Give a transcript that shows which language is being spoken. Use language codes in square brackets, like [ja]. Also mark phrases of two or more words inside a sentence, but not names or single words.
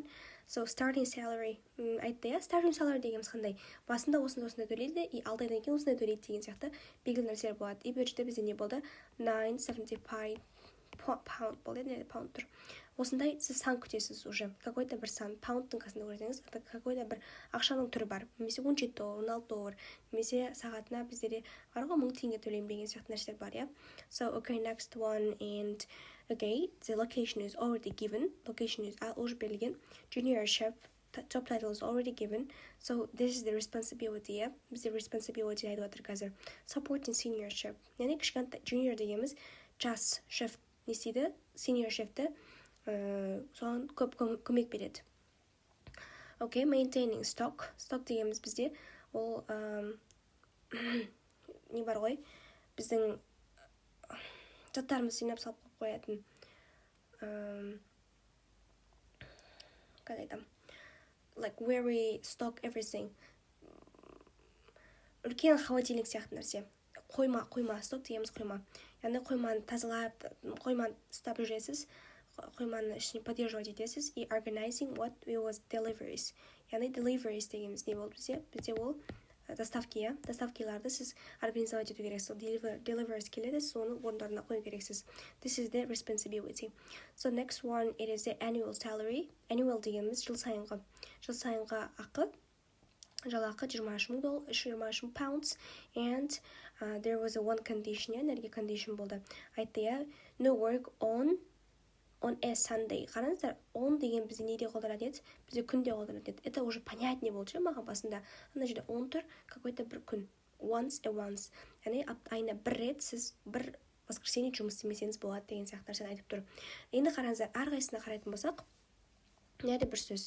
[en] So starting salary. [kk] Айтты, [en] starting salary [kk] дегеніміз қандай? Басында осындай төлейді, и алдайдан кейін осындай төлейді деген сияқты белгілі нәрселер болады. И бұл жерде бізде не болды? 9.75 pound болды, не pound тұр. Осындай сіз сан күтесіз уже. Какой-то бір сан, паундтың қасында көрсеңіз, какой-то бір ақшаның түрі бар. Немесе $17, $16, немесе сағатына біздерде бар ғой 1000 теңге төлеймін деген сияқты нәрселер бар, иә. [en] So, okay, next one, and okay, the location is already given. Location is [kk] уже берілген. [en] Junior chef, top title is already given. So, this is the responsibility, yeah. [kk] Бізде responsibility айтып жатыр қазір. [en] Supporting senior chef. [kk] Яғни кішкентай junior дегеніміз жас шеф не істейді? Senior шефті соған көп көмек береді. [en] Okay, maintaining stock. [kk] Stock дегеніміз бізде ол не бар ғой? Біздің заттарымыз жинап салып қоятын. Қалай айтам? [en] Like where we stock everything. [kk] Үлкен холодильник сияқты нәрсе. Қойма, stock дегеніміз қойма. Яғни қойманы тазалап, қойманы ұстап жүресіз. Қойманы ішіне поддерживать етесіз. [en] И organizing what was deliveries. [kk] Яғни deliveries дегеніміз не болды бізде? Бізде ол доставки, иә? Доставкиларды сіз организовать ету керексіз. Deliveries келеді, соны орындарына қою керексіз. [en] This is the responsibility. So next one, it is the annual salary. [kk] Annual дегеніміз жыл сайынға ақы. [en] Жалақы $23,000 pounds, and there was a one condition, energy condition болды. [kk] Айтты, [en] no work on a Sunday. [kk] Қараңыздар, on деген бізде неде қолданады еді? Бізде күнде қолданады еді. [ru] Это уже понятнее [kk] болды, маған басында. Ана жерде on тұр, какой-то бір күн. [en] Once. [kk] Яғни айына бір рет сіз бір воскресенье жұмыс істемесеңіз болады деген сияқты нәрсені айтып тұр. Енді қараңыздар, әрқайсысына қарайтын болсақ, мына бір сөз.